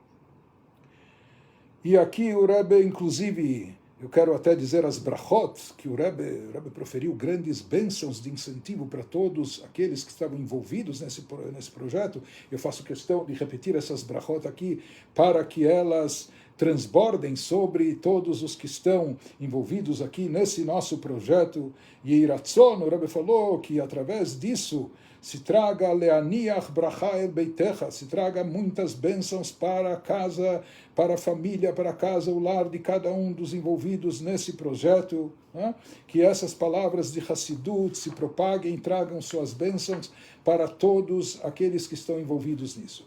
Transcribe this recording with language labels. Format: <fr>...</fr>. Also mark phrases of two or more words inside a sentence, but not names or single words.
<pt>E aqui o Rebbe, inclusive, eu quero até dizer as brachot, que o Rebbe proferiu grandes bênçãos de incentivo para todos aqueles que estavam envolvidos nesse projeto. Eu faço questão de repetir essas brachot aqui para que elas transbordem sobre todos os que estão envolvidos aqui nesse nosso projeto. E Iratzon, o Rebbe falou que através disso se traga</pt> <he>להניח ברכה אל ביתך,</he> <pt>se traga muitas bênçãos para a casa, para a família, para a casa, o lar de cada um dos envolvidos nesse projeto, né? Que essas palavras de Hassidut se propaguem, tragam suas bênçãos para todos aqueles que estão envolvidos nisso.</pt>